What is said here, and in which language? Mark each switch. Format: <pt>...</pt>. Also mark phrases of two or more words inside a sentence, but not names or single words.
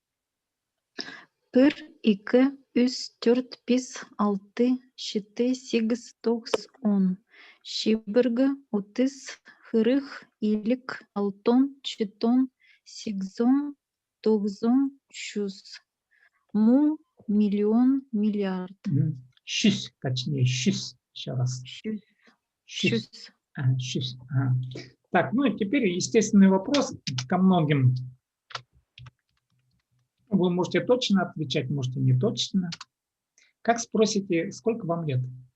<ru>1, 2, 3, 4, 5, 6, 7, 8, 9, 10.</ru> <kjh>Шибіргі, отыз, хырых, илік, алтон, щитон, сигзон, тоғзон, шуз. Мун, миллион, миллиард. Шуз,</kjh> <ru>точнее, шуз. Еще раз.</ru> <kjh>Шуз. Шуз.</kjh> <ru>Так, ну и теперь естественный вопрос ко многим. Вы можете точно отвечать, можете не точно. Как спросите, сколько вам лет?</ru>